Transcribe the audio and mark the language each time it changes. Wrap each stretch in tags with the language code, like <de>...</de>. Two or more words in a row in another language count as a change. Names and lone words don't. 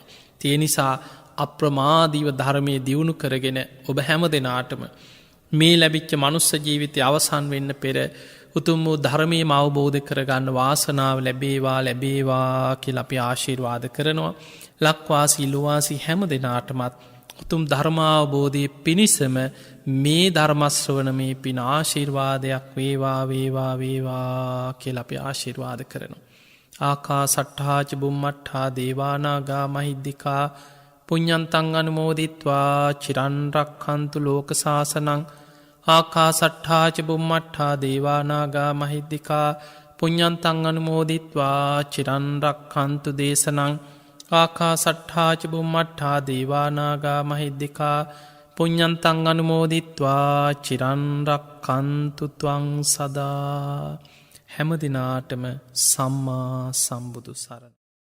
<si>තිය නිසා අප්‍රමාදීව ධර්මය දියුණු කරගෙන ඔබ හැම දෙනාටම මේ ලැබිච්ච මනුස්ස ජීවිතය අවසන් වෙන්න පෙර උතුම් වූ ධර්මය අවබෝධ කරගන්න වාසනාව ලැබේවා කියල අපි ආශීර්වාද කරනවා. ලක්වාසී ලුවාසි හැම දෙනාටමත් උතුම් ධර්මාවබෝධය පිණිසම මේ ධර්මස්වන මේ පින ආශීර්වාදයක් වේවා කියල අපි ආශීර්වාද කරනවා.</si> <pi>ආකා සට්හාච බුම්මට්හා දේවානාගා මහිද්දිකා පුඤ්ඤන්තං අනුමෝදිත්වා චිරන්රක්ඛන්තු ලෝක සාසනං ආකා සට්හාච බුම්මට්හා දේවානාගා මහිද්දිකා පුඤ්ඤන්තං අනුමෝදිත්වා චිරන්රක්ඛන්තු දේශනං ආකා සට්හාච බුම්මට්හා දේවානාගා මහිද්දිකා පුඤ්ඤන්තං අනුමෝදිත්වා චිරන්රක්ඛන්තු ත්වං සදා.</pi> <si>හැම දිනාටම සම්මා සම්බුදු සරණයි.</si>